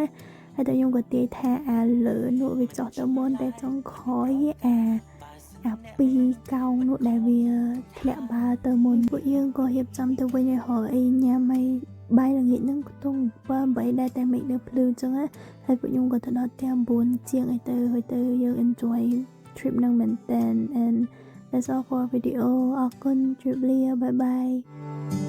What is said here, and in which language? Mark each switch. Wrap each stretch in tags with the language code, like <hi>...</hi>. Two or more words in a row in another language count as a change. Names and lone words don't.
<km>ហើយតែខ្ញុំក៏ទាយថាអាលើនោះវាចោះទៅមុនតែចុងក្រោយអា2កោងនោះដែលវាធ្លាក់បាល់ទៅមុនពួកយើងក៏រៀបចំទៅវិញឲ្យរកអីញ៉ាំឲ្យបាយល្ងាចហ្នឹងខ្ទង់7-8ដែរតែមិននៅភ្លឺអញ្ចឹងណាហើយពួកខ្ញុំក៏ទៅដល់ផ្ទះ9ជាងអីទៅហើយទៅយើង</km> <en>enjoy trip</en> <km>ហ្នឹងមែនតើ</km> <en>and that's all for video</en> <km>អរគុណជម្រាបលា</km> <en>bye bye</en>